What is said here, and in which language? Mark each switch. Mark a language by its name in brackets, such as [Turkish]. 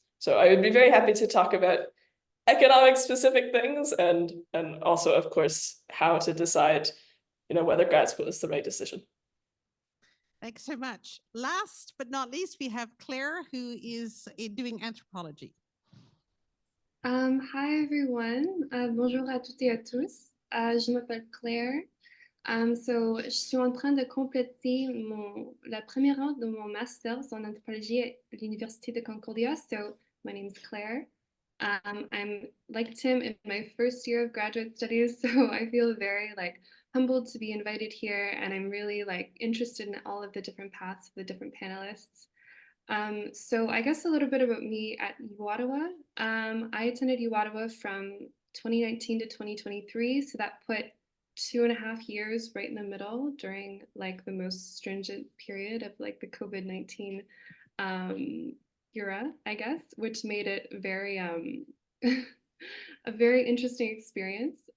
[English] So I would be very happy to talk about economic specific things and also, of course, how to decide, whether grad school is the right decision. Thanks so much. Last but not least, we have Claire, who is doing anthropology. Hi everyone. [French] Bonjour à toutes et à tous. Je m'appelle Claire. So, je suis en train de compléter la première année de mon master's en anthropologie à l'Université de Concordia. [English] So, my name is Claire. I'm like Tim in my first year of graduate studies, so I feel very humbled to be invited here, and I'm really interested in all of the different paths of the different panelists. So I guess a little bit about me at U Ottawa. I attended U Ottawa from 2019 to 2023, so that put 2.5 years right in the middle during the most stringent period of the COVID-19 era, I guess, which made it very a very interesting experience.